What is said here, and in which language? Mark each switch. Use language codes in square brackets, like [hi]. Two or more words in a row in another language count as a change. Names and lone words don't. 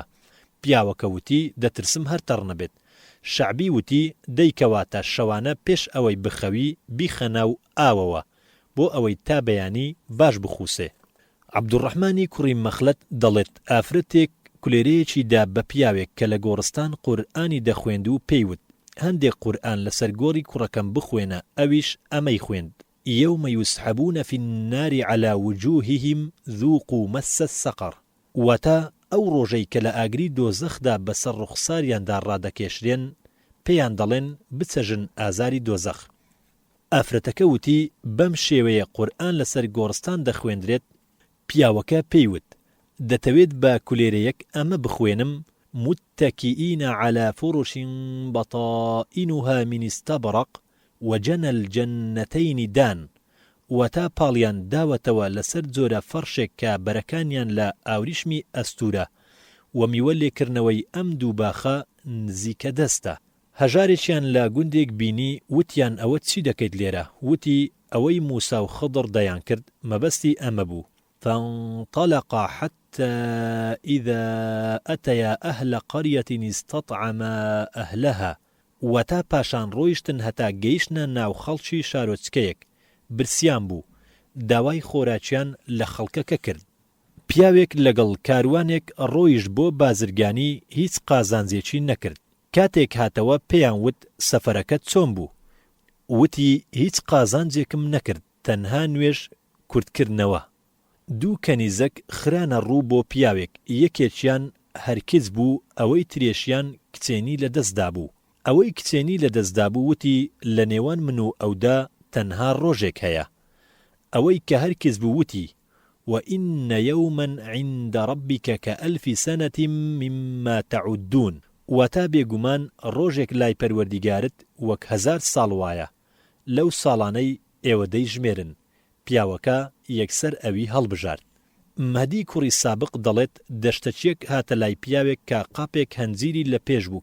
[ckb] پیاوەکە وتی دەترسم هەر تەڕ نەبێت. شەعبی وتی دەیکەواتە شەوانە پێش ئەوەی بخەوی بیخەنە و ئاوەوە بۆ ئەوەی تا بەیانی باش بخوسێ. عەبدوڕەحمانی کوڕی مەخلەت دەڵێت ئافرەتێک کولێرەیەکی دا بە پیاوێک کە لە گۆڕستان قورئانی دەخوێند و پێیوت هەندێک قورئان لەسەر گۆڕی کوڕەکەم بخوێنە. ئەویش ئەمەی خوێند [ar] يوم يسحبون في النار على وجوههم ذوقوا مس السقر. [ckb] وتا ئەو ڕۆژەی کە لە ئاگری دۆزەخدا بەسەر ڕوخساریاندا ڕادەکێشرێن پێیان دەڵێن بچەژن ئازاری دۆزەخ. ئافرەتەکە وتی بەم شێوەیە قورئان لەسەر گۆڕستان دەخوێندرێت. پیاوەکە پێیوت دەتەوێت بە کولێرەیەک ئەمە بخوێنم [ar] متكئين على فرش بطائنها من استبرق وجنى الجنتين دان. [ckb] وتا پاڵیان داوەتەوە لەسەر جۆرە فەرشێک کە بەرەکانیان لە ئاوریشمی ئەستورە و میوە لێکردنەوەی ئەم دوو باخە نزیکە دەستە. هەژارێکیان لە گوندێک بینی وتیان ئەوە چی دەکەیت لێرە؟ وتی ئەوەی موسا و خضر دەیان کرد مەبەستی ئەمە بوو. [ar] فانطلقا حتى إذا أتيا أهل قرية استطعما أهلها. [ckb] وتا پاشان ڕۆیشتن هەتا گەیشتنە ناو خەڵکی شارۆچکەیەک. برسیان بوو داوای خۆراکیان لە خەڵکەکە کرد. پیاوێک لەگەڵ کاروانێک ڕۆیشت بۆ بازرگانی هیچ قازانجێکی نەکرد. کاتێک هاتەوە پێیان وت سەفەرەکەت چۆن بوو؟ وتی هیچ قازانجێکم نەکرد تەنها نوێژ کوردکردنەوە. دوو کەنیزەک خرانە ڕوو بۆ پیاوێک یەکێکیان هەرکز بوو ئەوەی ترێشیان کچێنی لە دەستدا بوو. ئەوەی کچێنی لە دەستدا بوو وتی لە نێوان من و ئەودا تەنها ڕۆژێک هەیە. ئەوەی کە هەرکز بوو وتی [ar] وإن يوما عند ربك كألف سنة مما تعدون. [ckb] وتا بێگومان ڕۆژێک لای پەروەردیگارت وەک 1000 ساڵ وایە لەو ساڵانەی ئێوە دەیژمێرن. پیاوەکە یەکسەر ئەوی هەڵبژارد. مەهدی کوڕی سابق دەڵێت دەشتەچیەک هاتە لای پیاوێک کە قاپێک هەنجیری لە پێش بوو.